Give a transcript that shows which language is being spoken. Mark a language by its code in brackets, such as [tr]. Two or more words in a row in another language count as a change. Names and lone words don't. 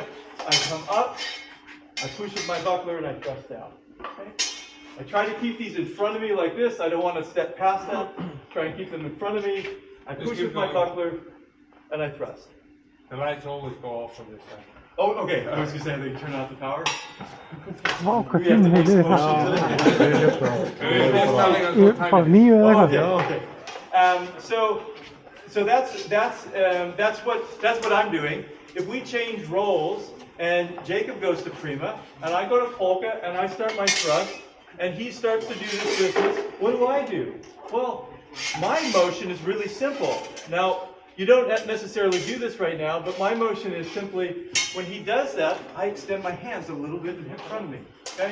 [en] I come up, I push with my buckler, and I thrust down. Okay? I try to keep these in front of me like this. I don't want to step past them. Try and keep them in front of me. I push with my buckler, and I thrust. The lights always go off on this side. Oh, okay. I was going to say they turn out the power. [is] Vá, hvað tíminn hefur það? Bara 9 eða eitthvað. [en] Okay. So that's what I'm doing. If we change roles and Jacob goes to prima and I go to polka and I start my thrust and he starts to do this business, what do? Well, my motion is really simple. Now, you don't necessarily do this right now, but my motion is simply, when he does that, I extend my hands a little bit in front of me, okay?